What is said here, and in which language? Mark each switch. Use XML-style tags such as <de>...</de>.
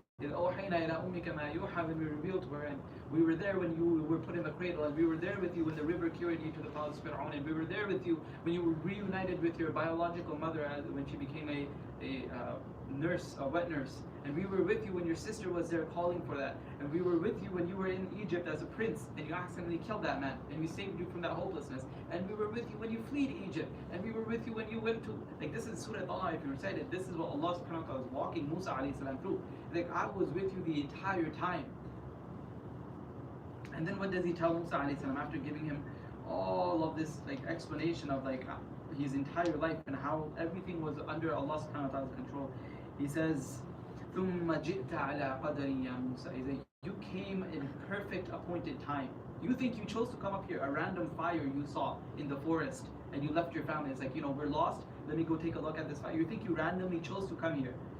<en>When we revealed to her, and we were there when you were put in the cradle, and we were there with you when the river carried you to the palace of Fir'aun, and we were there with you when you were reunited with your biological mother when she became a nurse, a wet nurse, and we were with you when your sister was there calling for that, and we were with you when you were in Egypt as a prince and you accidentally killed that man and we saved you from that hopelessness, and we were with you when you fled Egypt, and we were with you when you went to, like, this is Surah Taha, if you recite it, this is what Allah subhanahu wa ta'ala is walking Musa alayhi salam through. Like, I was with you the entire time. And then what does he tell Musa alayhi salam after giving him all of this like explanation of like his entire life and how everything was under Allah subhanahu wa ta'ala's control? He says,</en> <ar>ثُمَّ جِئْتَ عَلَىٰ قَدَرٍ يَا مُوسَى.</ar> <en>He's like, you came in perfect appointed time. You think you chose to come up here, a random fire you saw in the forest, and you left your family. It's like, we're lost, let me go take a look at this fire. You think you randomly chose to come here.</en>